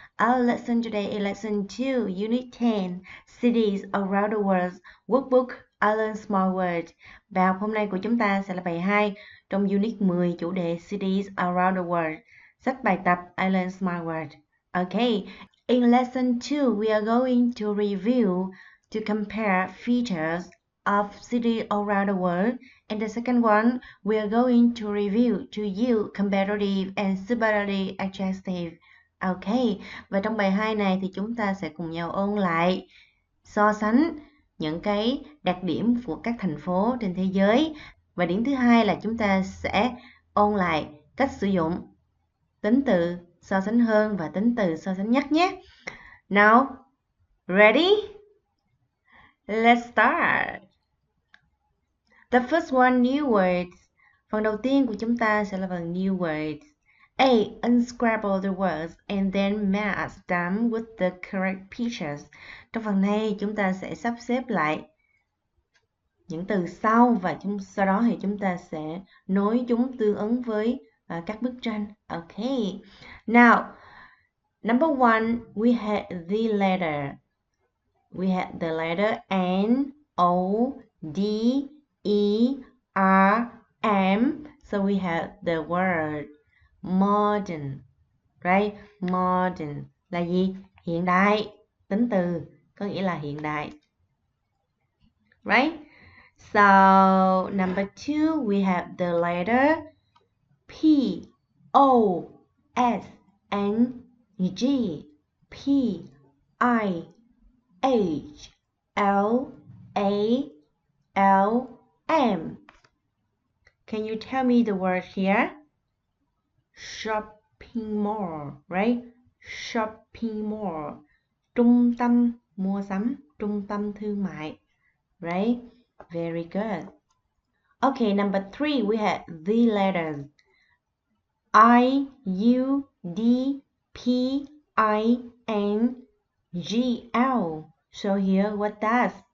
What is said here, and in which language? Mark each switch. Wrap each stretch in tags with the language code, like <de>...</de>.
<en>Our lesson today is lesson 2, Unit 10, Cities Around the World, Wookbook, I Learn Small Words.</en> <vi>Bài học hôm nay của chúng ta sẽ là bài 2 trong Unit 10, chủ đề Cities Around the World. Sách bài tập I Learn Small Words.</vi> <en>Okay, in lesson 2, we are going to review to compare features of cities around the world. And the second one, we are going to review to use comparative and superlative adjective.</en> <vi>Okay, và trong bài 2 này thì chúng ta sẽ cùng nhau ôn lại so sánh những cái đặc điểm của các thành phố trên thế giới. Và điểm thứ hai là chúng ta sẽ ôn lại cách sử dụng tính từ so sánh hơn và tính từ so sánh nhất nhé.</vi> <en>Now, ready? Let's start. The first one, new words.</en> <vi>Phần đầu tiên của chúng ta sẽ là phần new words.</vi> <en>A. Unscramble the words and then match them with the correct pictures.</en> <vi>Trong phần này chúng ta sẽ sắp xếp lại những từ sau và sau đó thì chúng ta sẽ nối chúng tương ứng với các bức tranh.</vi> <en>Okay. Now, number one, we had the letter. We had the letter N, O, D, E, R, M. So we have the word modern, right?</en> <vi>Modern là gì? Hiện đại. Tính từ có nghĩa là hiện đại.</vi> <en>Right? So, number 2, we have the letter P, O, S, N, G, P, I, H, L, A, L, M. Can you tell me the word here? Shopping mall, right? Shopping mall.</en> <vi>Trung tâm mua sắm, trung tâm thương mại.</vi> <en>Right? Very good. Okay, number 3, we have the letters I, U, D, P, I, N, G, L. So here, what does?</en>